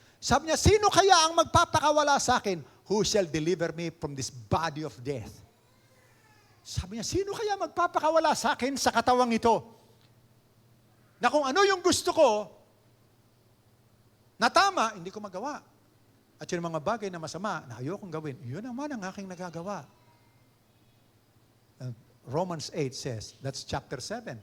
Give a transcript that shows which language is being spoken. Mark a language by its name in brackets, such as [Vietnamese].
[Filipino] Sabi niya, sino kaya ang magpapakawala sa akin? [English] Who shall deliver me from this body of death? [Filipino] Sabi niya, sino kaya magpapakawala sa akin sa katawang ito? Na kung ano yung gusto ko, na tama, hindi ko magawa. At yung mga bagay na masama, na ayokong gawin, yun naman ang aking nagagawa. [English] Romans 8 says, that's chapter 7.